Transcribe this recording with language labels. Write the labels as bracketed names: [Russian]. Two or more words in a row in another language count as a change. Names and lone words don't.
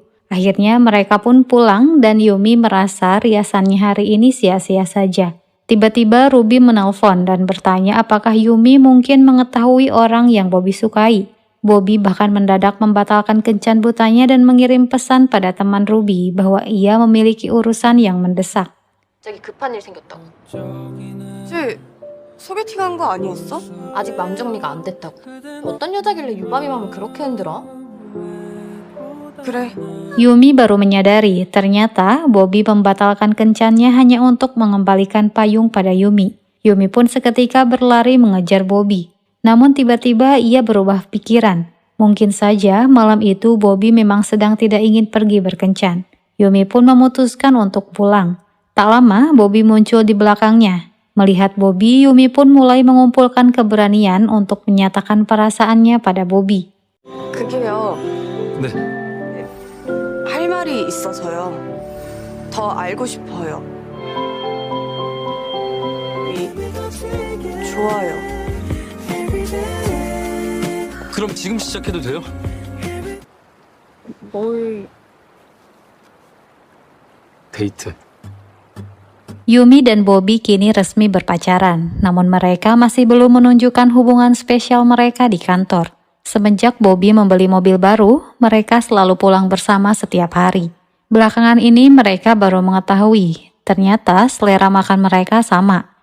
[Indonesian] Akhirnya mereka pun pulang dan Yumi merasa riasannya hari ini sia-sia saja. Tiba-tiba Ruby menelpon dan bertanya apakah Yumi mungkin mengetahui orang yang Bobby sukai. Bobby bahkan mendadak membatalkan kencan butanya dan mengirim pesan pada teman Ruby bahwa ia memiliki urusan yang mendesak. [Korean] 갑자기 급한 일 생겼다고. 쟤 소개팅한 거 아니었어? 아직 마음 정리가 안 됐다고. 어떤 여자길래 유밤이 마음을 그렇게 흔들어? 그래. [Indonesian] Yumi baru menyadari ternyata Bobby membatalkan kencannya hanya untuk mengembalikan payung pada Yumi. Yumi pun seketika berlari mengejar Bobby. Namun tiba-tiba ia berubah pikiran. Mungkin saja malam itu Bobby memang sedang tidak ingin pergi berkencan. Yumi pun memutuskan untuk pulang. Tak lama Bobby muncul di belakangnya. Melihat Bobby, Yumi pun mulai mengumpulkan keberanian untuk menyatakan perasaannya pada Bobby. [Korean] 그게요. 네. 할 말이 있어서요. 더 알고 싶어요. 좋아요. 그럼 지금 시작해도 돼요? 뭘... 데이트. [Indonesian] Yumi dan Bobby kini resmi berpacaran, namun mereka masih belum menunjukkan hubungan spesial mereka di kantor. Semenjak Bobby membeli mobil baru, mereka selalu pulang bersama setiap hari. Belakangan ini mereka baru mengetahui, ternyata selera makan mereka sama.